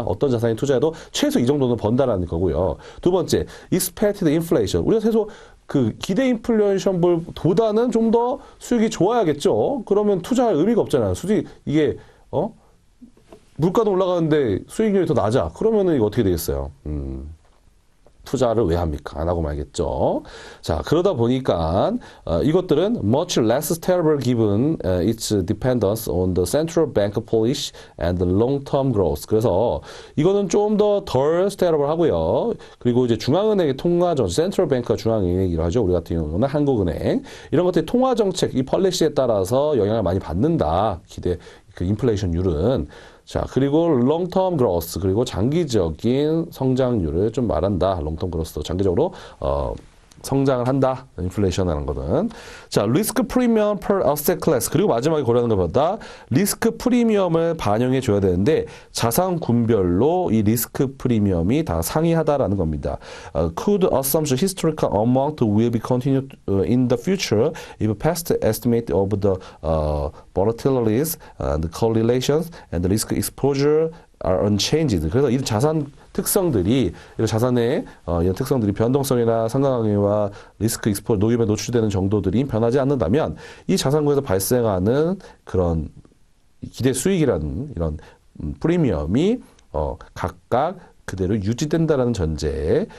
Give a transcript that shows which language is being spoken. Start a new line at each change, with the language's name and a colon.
Korean: 어떤 자산에 투자해도 최소 이 정도는 번다라는 거고요. 두 번째,
English: expected inflation.
Korean: 우리가 최소 그 기대 인플레이션보다는 좀 더 수익이 좋아야겠죠. 그러면 투자할 의미가 없잖아요. 수익 이게 물가도 올라가는데 수익률이 더 낮아. 그러면은 이거 어떻게 되겠어요? 투자를 왜 합니까? 안 하고 말겠죠. 자, 그러다 보니까 이것들은
English: much less terrible given its dependence on the central bank policy and the long-term growth.
Korean: 그래서 이거는 좀 더 덜 terrible 하고요. 그리고 이제 중앙은행의 통화정, central bank가 중앙은행이라고 하죠. 우리 같은 경우는 한국은행. 이런 것들이 통화정책, 이 펄리시에 따라서 영향을 많이 받는다. 기대, 그 인플레이션율은. 자, 그리고 long-term growth, 그리고 장기적인 성장률을 좀 말한다. long-term growth, 장기적으로 성장을 한다. 인플레이션이라는 거는. 자, 리스크 프리미엄 per asset class. 그리고 마지막에 고려하는 것보다 리스크 프리미엄을 반영해 줘야 되는데 자산군별로 이 리스크 프리미엄이 다 상이하다라는 겁니다.
English: Could assumption historical amount will be continued in the future if past estimate of the volatilities, the correlations, and the risk exposure are unchanged.
Korean: 그래서 이 자산 특성들이, 이런 자산의 이런 특성들이 변동성이나 상관관계와 리스크 익스포 노임에 노출되는 정도들이 변하지 않는다면 이 자산구에서 발생하는 그런 기대 수익이라는 이런 프리미엄이 각각 그대로 유지된다라는 전제.